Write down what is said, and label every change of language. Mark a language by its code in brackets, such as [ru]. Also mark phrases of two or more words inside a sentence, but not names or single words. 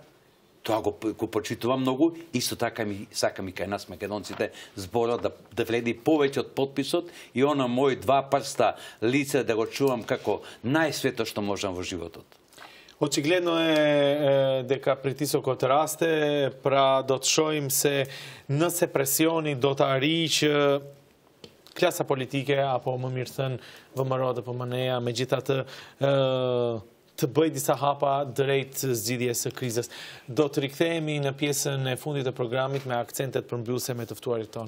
[mk] Тоа го почитувам многу, исто така сакам и кај нас македонците зборот да вледи повеќе од подписот и она мои два прста лице да го чувам како најсвето што можам во животот. Очигледно е дека притисокот расте, дот што им се [sq] nëse presioni do të ariqë klasa politike apo më mirë thënë VMRO dhe PMN-ja, megjithatë të bëj disa hapa drejt zgjidhjes së krizës. Do të rikthehemi në pjesën e fundit të programit me akcentet përmbyllëse me të ftuarit tonë.